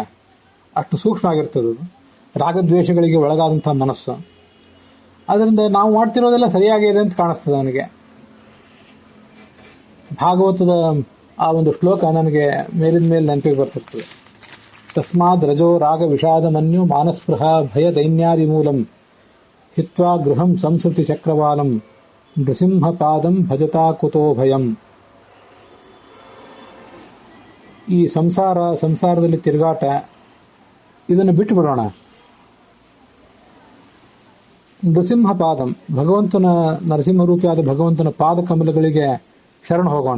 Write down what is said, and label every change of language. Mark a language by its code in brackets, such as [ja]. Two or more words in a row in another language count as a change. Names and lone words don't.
[kn] ಅಷ್ಟು ಸೂಕ್ಷ್ಮ ಆಗಿರ್ತದೆ. ರಾಗದ್ವೇಷಗಳಿಗೆ ಒಳಗಾದಂತಹ ಮನಸ್ಸು. ಅದರಿಂದ ನಾವು ಮಾಡ್ತಿರೋದೆಲ್ಲ ಸರಿಯಾಗಿದೆ ಅಂತ ಕಾಣಿಸ್ತದೆ ಅವನಿಗೆ. ಭಾಗವತದ ಆ ಒಂದು ಶ್ಲೋಕ ನನಗೆ ಮೇಲಿನ ಮೇಲೆ ನೆನಪಿಗೆ ಬರ್ತಿರ್ತದೆ. [sa] ತಸ್ಮಾದ್ ರಜೋ ರಾಗ ವಿಷಾದ ಮನ್ಯು ಮಾನಸ್ಪೃಹ ಭಯ ದೈನ್ಯಾದಿ ಮೂಲಂ ಹಿತ್ವಾ ಗೃಹಂ ಸಂಸ್ಕೃತಿ ಚಕ್ರವಾಲಂ ನೃಸಿಂಹ ಪಾದಂ ಭಜತಾ ಕುತೋ ಭಯಂ. [kn] ಈ ಸಂಸಾರದಲ್ಲಿ ತಿರುಗಾಟ ಇದನ್ನು ಬಿಟ್ಟು ಬಿಡೋಣ. [sa] ನೃಸಿಂಹ ಪಾದಂ, [kn] ಭಗವಂತನ ನರಸಿಂಹರೂಪಿಯಾದ ಭಗವಂತನ ಪಾದ ಕಮಲಗಳಿಗೆ ಶರಣ ಹೋಗೋಣ.